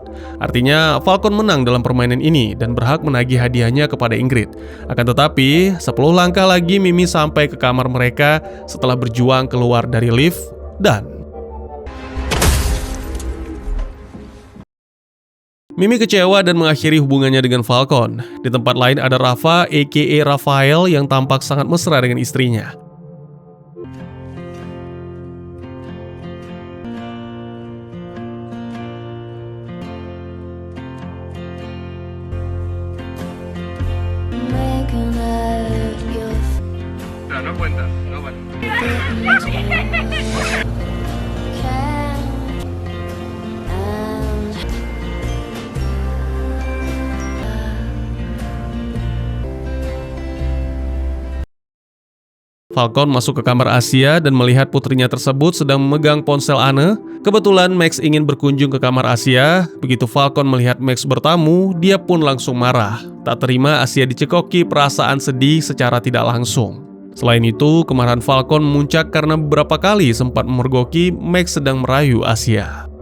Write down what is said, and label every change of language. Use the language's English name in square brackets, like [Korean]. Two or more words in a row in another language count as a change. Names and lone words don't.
[Indonesian] Artinya Falcon menang dalam permainan ini dan berhak menagih hadiahnya kepada Ingrid. Akan tetapi, 10 langkah lagi Mimi sampai ke kamar mereka setelah berjuang keluar dari lift dan Mimi kecewa dan mengakhiri hubungannya dengan Falcon. Di tempat lain ada Rafa, a.k.a. Rafael, yang tampak sangat mesra dengan istrinya. [Spanish] No cuentas, no vale. [Indonesian] Falcon masuk ke kamar Asia dan melihat putrinya tersebut sedang memegang ponsel Anne. Kebetulan Max ingin berkunjung ke kamar Asia. Begitu Falcon melihat Max bertamu, dia pun langsung marah. Tak terima Asia dicekoki perasaan sedih secara tidak langsung. Selain itu, kemarahan Falcon memuncak karena beberapa kali sempat memergoki Max sedang merayu Asia.